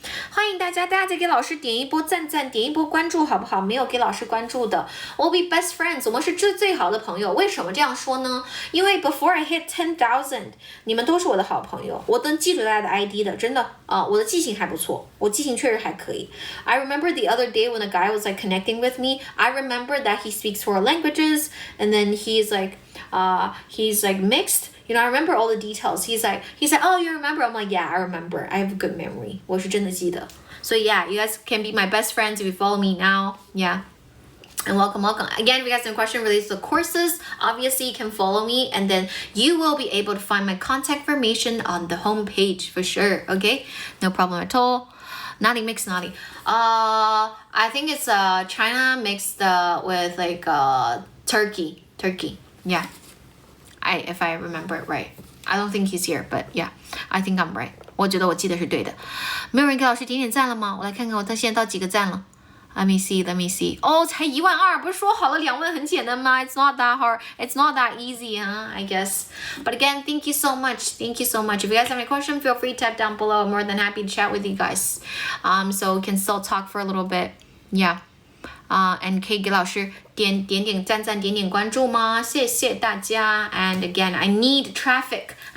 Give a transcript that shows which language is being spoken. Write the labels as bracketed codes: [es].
[zh] 欢迎大家再给老师点一波赞，点一波关注好不好？没有给老师关注的 [en] we'll be best friends， [zh] 我们是最好的朋友。为什么这样说呢？因为 [en] before I hit 10,000 [zh] 你们都是我的好朋友，我能记住大家的 ID 的，真的我的记性还不错，我记性确实还可以。 [en] I remember the other day when a guy was like connecting with me, I remember that he speaks 4 languages and then he's like mixed。You know, I remember all the details. He's like, oh, you remember? I'm like, yeah, I remember. I have a good memory. [zh] 我是真的记得。 [en] So yeah, you guys can be my best friends if you follow me now. Yeah. And welcome. Again, if you guys have a question related to the courses, obviously you can follow me and then you will be able to find my contact information on the homepage for sure. Okay? No problem at all. [zh] 哪里 mix 哪里? [en] I think it's China mixed with like Turkey. Yeah. If I remember it right. I don't think he's here, but yeah, I think I'm right. [zh] 我觉得我记得是对的。没有人给老师点赞了吗？我来看看我现在到几个赞了。 [en] Let me see. [zh] 才12000，不是说好了2万很简单吗？ [en] It's not that hard. It's not that easy, huh? I guess. But again, thank you so much. If you guys have any question, feel free to type down below. I'm more than happy to chat with you guys. So we can still talk for a little bit. Yeah. [zh] And 可以给老师点赞，点关注吗？谢谢大家。 [en] And again, I need traffic.